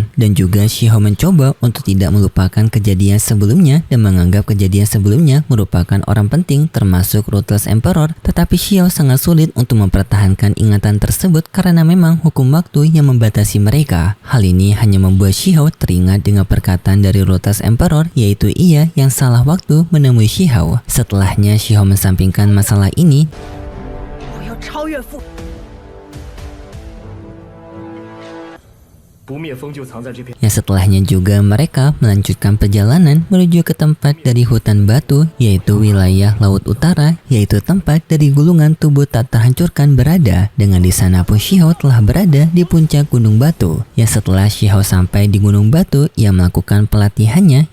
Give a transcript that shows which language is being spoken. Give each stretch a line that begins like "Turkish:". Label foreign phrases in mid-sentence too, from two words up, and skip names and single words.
Indonesian: Dan juga Shihao mencoba untuk tidak melupakan kejadian sebelumnya dan menganggap kejadian sebelumnya merupakan orang penting termasuk Ruthless Emperor, tetapi Shihao sangat sulit untuk mempertahankan ingatan tersebut karena memang hukum waktu yang membatasi mereka. Hal ini hanya membuat Shihao teringat dengan perkataan dari Ruthless Emperor, yaitu ia yang salah waktu menemui Shihao. Setelahnya Shihao mensampingkan masalah ini.
Chinese: 我要超越父。不灭风就藏在这片。
Indonesian: Yang setelahnya juga mereka melanjutkan perjalanan menuju ke tempat dari hutan batu, yaitu wilayah Laut Utara, yaitu tempat dari gulungan tubuh tak terhancurkan berada. Dengan di sana pun Shihao telah berada di puncak Gunung Batu. Yang setelah Shihao sampai di Gunung Batu, ia melakukan pelatihannya.